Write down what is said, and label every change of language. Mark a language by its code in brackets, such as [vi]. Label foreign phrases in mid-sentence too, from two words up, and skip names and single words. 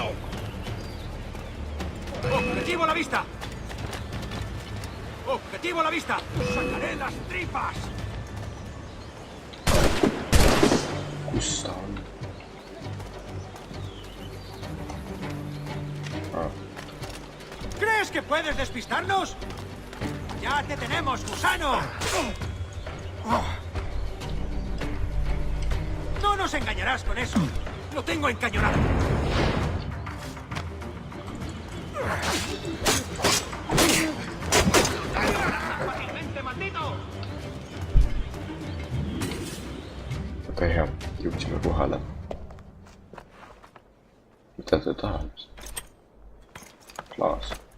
[es] ¡Objetivo a la vista! ¡Objetivo a la vista! ¡Sacaré las tripas! [et] Kus ta on? [es] ¿Crees que puedes despistarnos? ¡Ya te tenemos, gusano! No nos engañarás con eso. Lo tengo encañonado. ¡Fácilmente, maldito! [et] Väga hea, jõudsime kohale. Mida ta tahab? Klaas.